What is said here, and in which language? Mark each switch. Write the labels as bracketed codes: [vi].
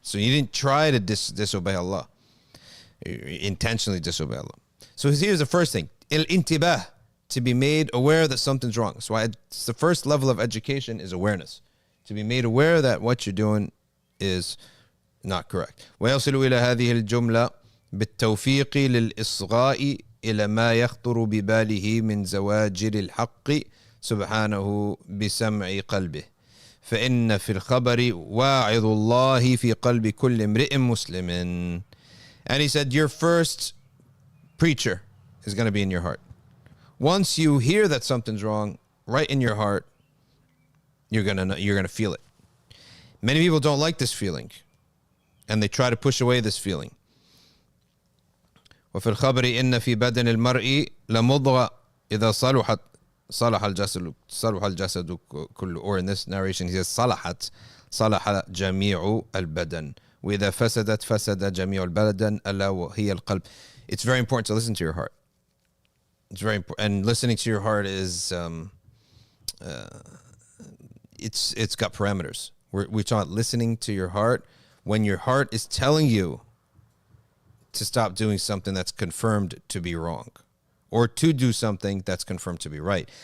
[en] So you didn't try to disobey Allah, you intentionally disobey Allah. So here's the first thing: al-intibah, to be made aware that something's wrong. So it's the first level of education is awareness, to be made aware that what you're doing is not correct. [ar] ويصل إلى هذه الجملة بالتوفيق للإصغاء إلى ما يخطر بباله من زواجر الحق سبحانه بسمع قلبه فإن في الخبر واعظ الله في قلب كل امرئ مسلم. [en] And he said, your first preacher is going to be in your heart. Once you hear that something's wrong, right in your heart, you're gonna feel it. Many people don't like this feeling, and they try to push away this feeling. [ar] وفي الخبر إن في بدن المرء لمضغة إذا صلحت صلح الجسد كله. [en] Or in this narration, he says [ar] صلح جميع البدن وإذا فسدت فسد جميع البدن ألا وهي القلب. [en] It's very important to listen to your heart. It's very important, and listening to your heart is it's got parameters. We're talking about listening to your heart when your heart is telling you to stop doing something that's confirmed to be wrong, or to do something that's confirmed to be right.